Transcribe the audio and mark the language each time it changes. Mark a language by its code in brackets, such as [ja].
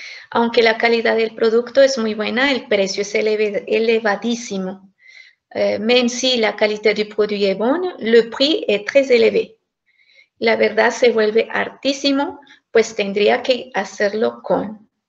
[es] Aunque la calidad del producto es muy buena, el precio es elevadísimo. [fr] Même si la qualité du produit est bonne, le prix est très élevé. [es] La verdad se vuelve hartísimo, pues tendría que hacerlo con.